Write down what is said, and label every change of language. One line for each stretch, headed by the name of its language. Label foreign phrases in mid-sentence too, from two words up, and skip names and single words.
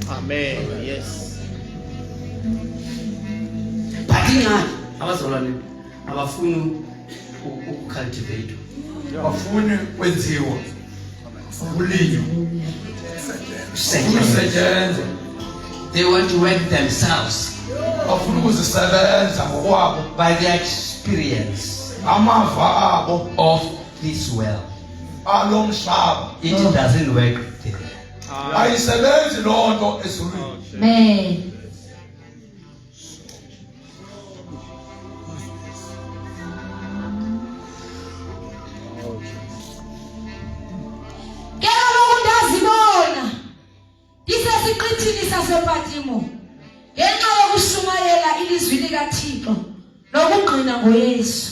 English: Amen. Yes.
Xhosa: but ingani abazalwane abafuni ukucultivate Bafuni kwenziwa ulinywa ukusetyenzwa. ukusetyenzwa.
English: They want to work themselves
Xhosa: Bafuna ukuzisebenza ngokwabo
English: by their experience
Xhosa: amava abo
English: of this world.
Xhosa: alo mhlaba.
English: It doesn't work there.
Xhosa: Ayisebenzi loo nto ezulwini.
English: Amen.
Xhosa: Ndazibona ndisesiqithini sasePatimo ngenxa yokushumayela ilizwi likaThixo nokungqina ngoYesu.